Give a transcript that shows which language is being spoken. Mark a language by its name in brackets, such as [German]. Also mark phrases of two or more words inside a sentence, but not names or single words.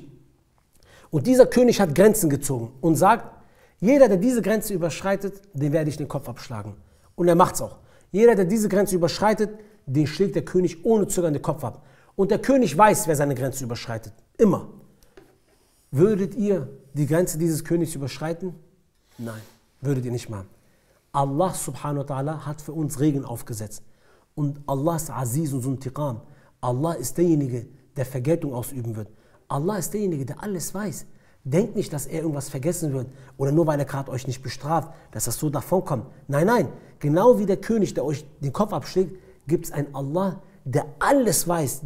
[German] Und dieser König hat Grenzen gezogen und sagt, jeder, der diese Grenze überschreitet, den werde ich den Kopf abschlagen. Und er macht es auch. Jeder, der diese Grenze überschreitet, den schlägt der König ohne Zögern den Kopf ab. Und der König weiß, wer seine Grenze überschreitet. Immer. Würdet ihr die Grenze dieses Königs überschreiten? Nein, würdet ihr nicht machen. [Arabic] الله سبحانه وتعالى [German] hat für uns Regeln aufgesetzt. Und Allah ist Aziz und Zuntiqam. Allah ist derjenige, der Vergeltung ausüben wird. Allah ist derjenige, der alles weiß. Denkt nicht, dass er irgendwas vergessen wird oder nur weil er gerade euch nicht bestraft, dass das so davon kommt. Nein, nein. Genau wie der König, der euch den Kopf abschlägt, gibt es einen Allah, der alles weiß.